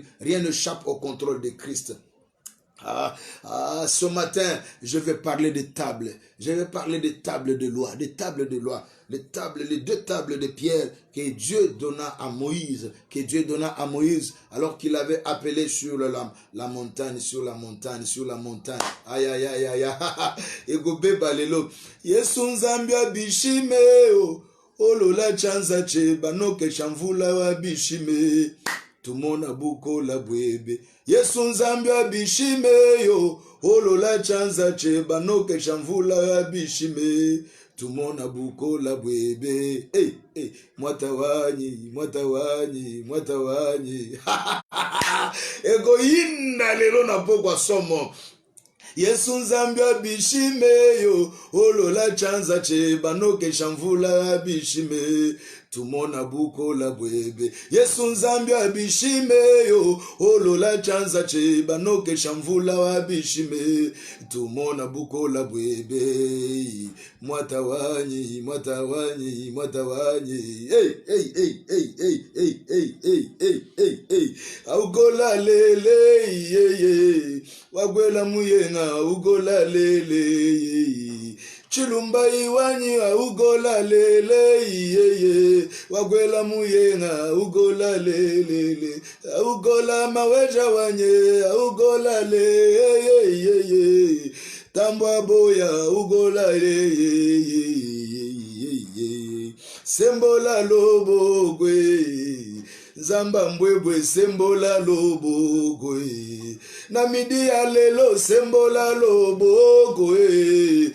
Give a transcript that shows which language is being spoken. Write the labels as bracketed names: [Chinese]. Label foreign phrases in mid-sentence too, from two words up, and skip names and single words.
[French] Rien n'échappe au contrôle de Christ. Ce matin, je vais parler des tables. Je vais parler des tables de loi, des tables de loi. Les deux tables de pierre que Dieu donna à Moïse, alors qu'il avait appelé sur la montagne, sur la montagne. Aïe, aïe, aïe, aïe, aïe. [Luba-Katanga] Egobe balelo. Yesu nzambi abishime o. Olola chanza cheba no ke chamvula wa bishime. Tumona buko la bwebe. Yesu nzambi abishime yo. Olola chanza cheba no ke chamvula wa bishime. Tumona buko la bwebe. Hey, hey. Mwatawanyi. Ego yinda lelo na pokwa somo. Yesu nzambi abishime yo. Olola chanza cheba no ke chamvula abishime. Tumona buko la bwebe. Yesu nzambi abishime yo. Olola chanza cheba no ke chamvula wabishime. Tumona buko la bwebe. Mwatawanyi. Hey. Augola lele ye. Wagwela muyenga ugola lele. Chilumba iwanyi ugola lele ye. Wagwela muyenga ugola lele. Ugola maweja wanye ugola lele. Tambwa boya ugola lele. Sembola lobogwe. Zamba mbwebwe sembola lobogwe. Namidi alelo sembola lobogwe.